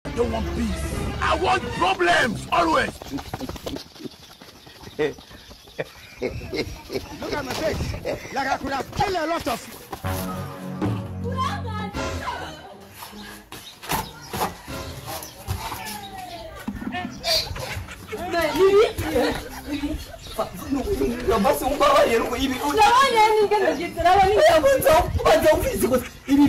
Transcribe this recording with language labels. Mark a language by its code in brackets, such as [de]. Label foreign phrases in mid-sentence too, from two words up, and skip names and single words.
[en] don't want peace. I want problems, always. Look at my face. Like I could have killed a lot of you. [rn] basi umbabarire ruko ibi urabona nigenda gitaraba nigenda ibi